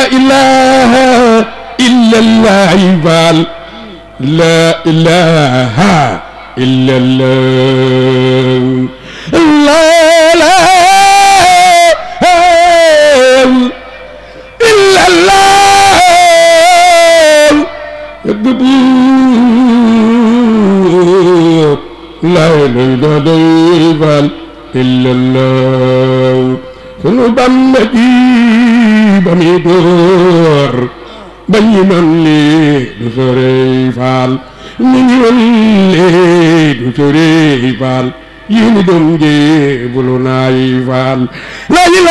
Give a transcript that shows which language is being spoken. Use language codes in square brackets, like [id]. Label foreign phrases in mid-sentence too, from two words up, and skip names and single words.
[ar] إله إلا الله فال لا إله إلا الله لا إله إلا الله لا إله إلا الله [wo] sunu Bamba ji ba mi door ba ñu noon li du sore faal ñu ñoon li du sore faal yi ni doom je bulu naay faal la